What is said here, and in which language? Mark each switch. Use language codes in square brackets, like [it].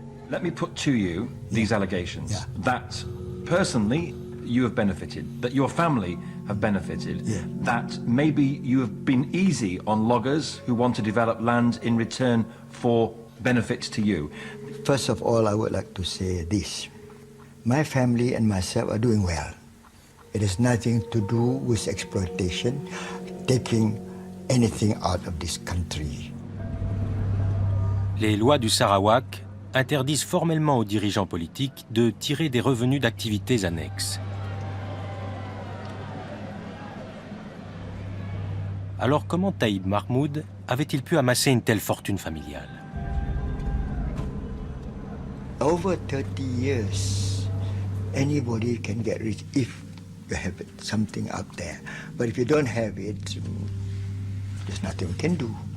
[en] Let me put to you these allegations that personally you have benefited, that your family have benefited, that maybe you have been easy on loggers who want to develop land in return for benefits to you. First of all, I would like to say this. My family and myself are doing well. It has nothing to do with exploitation, taking anything out of this country. [fr] Les lois du Sarawak interdisent formellement aux dirigeants politiques de tirer des revenus d'activités annexes. Alors comment Taïb Mahmoud avait-il pu amasser une telle fortune familiale? [en] Over 30 years, anybody can get rich if you have something up there. But if you don't have it, there's nothing we can do.